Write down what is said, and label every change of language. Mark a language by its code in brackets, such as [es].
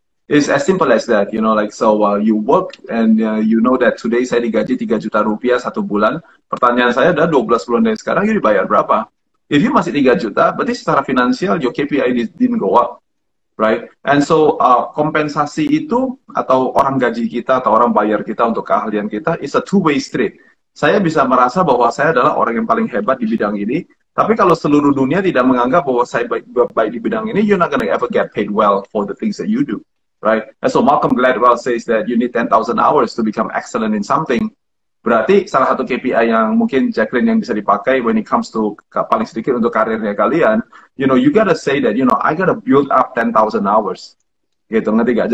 [en] It's as simple as that, you work and you know that today [id] saya digaji 3 juta rupiah satu bulan. Pertanyaan saya adalah 12 bulan dari sekarang you dibayar berapa? [en] If you [id] masih 3 juta, berarti secara finansial [en] your KPI didn't go up, right? And so [id] kompensasi itu atau orang gaji kita atau orang bayar kita untuk keahlian kita [en] is a two-way street. [id] Saya bisa merasa bahwa saya adalah orang yang paling hebat di bidang ini, tapi kalau seluruh dunia tidak menganggap bahwa saya baik di bidang ini, [en] you're not gonna ever get paid well for the things that you do. Right? And so Malcolm Gladwell says that you need 10,000 hours to become excellent in something. [id] Berarti salah satu KPI yang mungkin Jackline yang bisa dipakai [en] when it comes to [id] paling sedikit untuk karirnya kalian, [en] you gotta say that, I gotta build up 10,000 hours. [id] Gitu, ngerti gak?